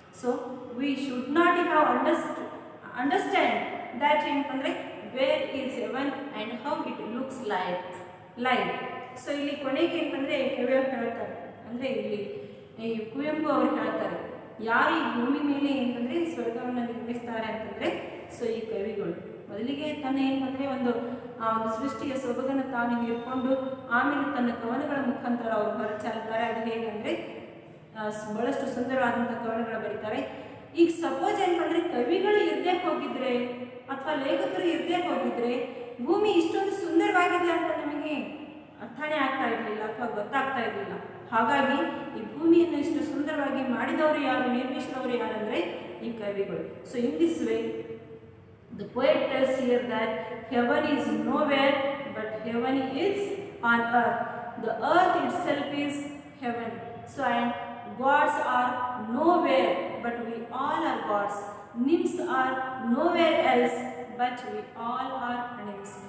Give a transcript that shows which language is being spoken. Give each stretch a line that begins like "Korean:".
English: So we should not have understand that ಏನಂತಂದ್ರೆ where is heaven and how it looks like.
Kannada: So ಇಲ್ಲಿ ಕೊನೆಗೆ ಏನಂತಂದ್ರೆ ಕವಿಯವರು ಹೇಳ್ತಾರೆ, ಅಂದ್ರೆ ಇಲ್ಲಿ ಈ ಕುವೆಂಪು ಅವರು ಹೇಳ್ತಾರೆ, ಯಾರು ಈ ಭೂಮಿ ಮೇಲೆ ಏನಂತಂದ್ರೆ ಸ್ವರ್ಗವನ್ನು ನಿರ್ಮಿಸ್ತಾರೆ ಅಂತಂದ್ರೆ ಸೊ ಈ ಕವಿಗಳು. ಮೊದಲಿಗೆ ತನ್ನ ಏನಂದ್ರೆ ಒಂದು ಸೃಷ್ಟಿಯ ಸೊಬಗನ್ನು ತಾನು ಹಿಡ್ಕೊಂಡು ಆಮೇಲೆ ತನ್ನ ಕವನಗಳ ಮುಖಾಂತರ ಅವರು ಹೊರಚಾಲ್ತಾರೆ. ಅದು ಹೇಗಂದ್ರೆ ಬಹಳಷ್ಟು ಸುಂದರವಾದಂಥ ಕವನಗಳು ಬರೀತಾರೆ. ಈಗ ಸಪೋಸ್ ಏನಂದ್ರೆ ಕವಿಗಳು ಇರ್ದೇ ಹೋಗಿದ್ರೆ ಅಥವಾ ಲೇಖಕರು ಇರ್ದೇ ಹೋಗಿದ್ರೆ ಭೂಮಿ ಇಷ್ಟೊಂದು ಸುಂದರವಾಗಿದೆ ಅಂತ ನಮಗೆ ಅರ್ಥನೇ ಆಗ್ತಾ ಇರಲಿಲ್ಲ ಅಥವಾ ಗೊತ್ತಾಗ್ತಾ ಇರಲಿಲ್ಲ. ಹಾಗಾಗಿ ಈ ಭೂಮಿಯನ್ನು ಇಷ್ಟು ಸುಂದರವಾಗಿ ಮಾಡಿದವರು ಯಾರು, ನಿರ್ಮಿಸಿದವರು ಯಾರಂದ್ರೆ ಈ ಕವಿಗಳು.
English: So in this way the poet tells here that heaven is nowhere but heaven is on earth. The earth itself is heaven. So and gods are nowhere but we all are gods. Nymphs are nowhere else but we all are nymphs.